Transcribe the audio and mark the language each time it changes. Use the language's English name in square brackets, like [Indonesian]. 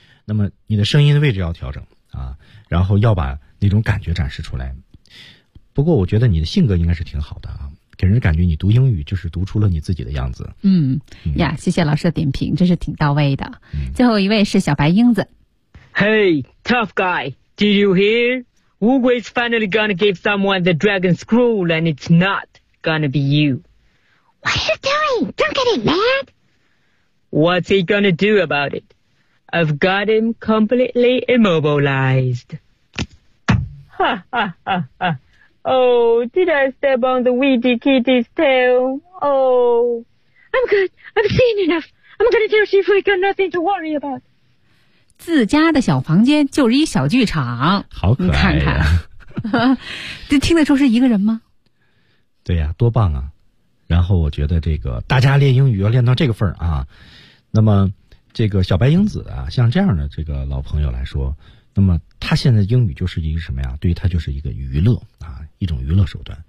[Chinese] 那么你的声音的位置要调整啊，然后要把那种感觉展示出来。不过我觉得你的性格应该是挺好的啊，给人感觉你读英语就是读出了你自己的样子。嗯呀，谢谢老师的点评，真是挺到位的。最后一位是小白英子。 [English] Hey, tough guy, did you hear? Uguay is finally gonna give someone the dragon scroll, and it's not gonna be you. What are you doing? Don't get him mad. What's he gonna do about it? I've got him completely immobilized. Ha ha ha ha. Oh, did I step on the weedy kitty's tail? Oh, I'm good. I've seen enough. I'm gonna tell Chief we got nothing to worry about. [Chinese] 自家的小房间就是一小剧场，好可爱、啊、你看看这听得出是一个人吗？对呀、啊、多棒啊。然后我觉得这个大家练英语要练到这个份儿啊，那么这个小白英子啊，像这样的这个老朋友来说，那么他现在英语就是一个什么呀，对于他就是一个娱乐啊，一种娱乐手段。